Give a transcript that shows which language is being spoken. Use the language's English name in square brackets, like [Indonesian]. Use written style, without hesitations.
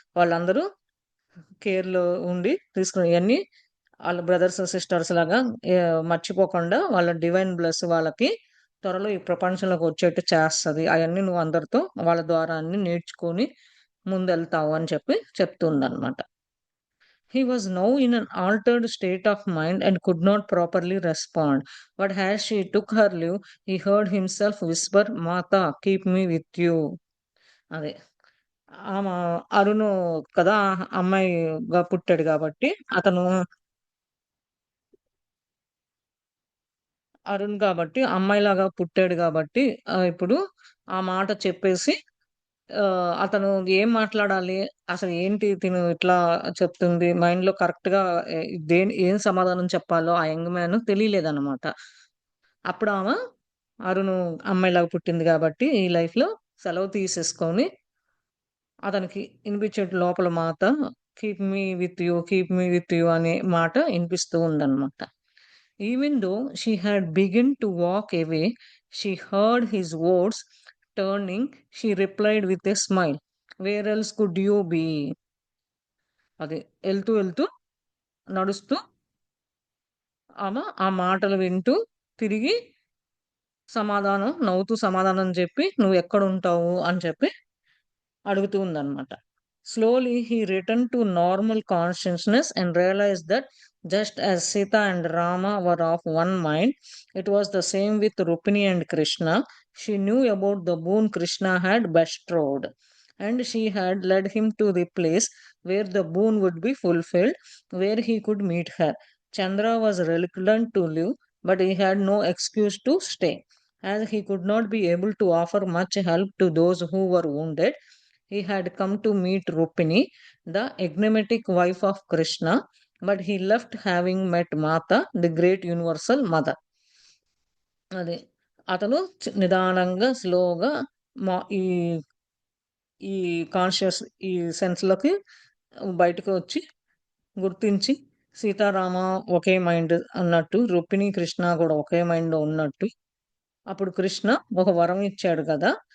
[Telugu] వాళ్ళందరూ కేర్‌లో ఉండి తీసుకుని ఇయన్నీ ఆళ్ళ బ్రదర్స్, సిస్టర్స్ లాగా మర్చిపోకుండా వాళ్ళ డివైన్ బ్లెస్ వాళ్ళకి త్వరలో ఈ ప్రపంచంలోకి వచ్చేట్టు చేస్తది. అయన్నీ నువ్వు అందరితో వాళ్ళ ద్వారా అన్నీ నేర్చుకొని ముందెళ్తావు అని చెప్పి చెప్తుందనమాట. [English] He was now in an altered state of mind and could not properly respond. But as she took her leave, he heard himself whisper, "Mata, keep me with you." [Telugu] అదే. ఆమ అరుణు కదా! అమ్మాయిగా పుట్టాడు గాబట్టి, అతను అరుణ్ గాబట్టి, అమ్మాయిలాగా పుట్టాడు గాబట్టి, ఇప్పుడు ఆ మాట చెప్పేసి అతను ఏం మాట్లాడాలి? అసలు ఏంటి తిను ఇట్లా చెప్తుంది? మైండ్‌లో కరెక్ట్‌గా ఎ ఏం సమాధానం చెప్పాలో ఆ యంగ్ మ్యాన్ తెలియలేదనమాట. అప్పుడామ అరుణు అమ్మాయిలాగా పుట్టింది గాబట్టి, ఈ లైఫ్‌లో సెలవు తీసేసుకొని అతనికి ఇనిపించేట్టు లోపల మాట [English] keep me with you [Telugu] అనే మాట ఇనిపిస్తూ ఉందనమాట. [English] Even though she had begun to walk away, she heard his words. Turning, she replied with a smile, "Where else could you be?" [Telugu] అది. ఎళ్తూ, ఎళ్తూ, నడుస్తూ ఆమె ఆ మాటలు వింటూ తిరిగి నవ్వుతూ సమాధానం చెప్పి నువ్వెక్కడుంటావు అని చెప్పి అడుగుతూ ఉందన్నమాట. [English] Slowly he returned to normal consciousness and realized that just as Sita and Rama were of one mind, it was the same with Rukmini and Krishna. She knew about the boon Krishna had bestowed, and she had led him to the place where the boon would be fulfilled, where he could meet her. Chandra was reluctant to leave, but he had no excuse to stay. As he could not be able to offer much help to those who were wounded, he had come to meet Rupini, the enigmatic wife of Krishna, but he left having met Mata, the great universal mother. [Telugu] అది అతను నిదానంగా స్లోగా మా ఈ ఈ conscious ఈ సెన్స్‌లోకి బయటకు వచ్చి గుర్తించి సీతారామ ఒకే మైండ్ అన్నట్టు, రుక్మిణి, కృష్ణ కూడా ఒకే మైండ్‌లో ఉన్నట్టు, అప్పుడు కృష్ణ ఒక వరం ఇచ్చాడు కదా!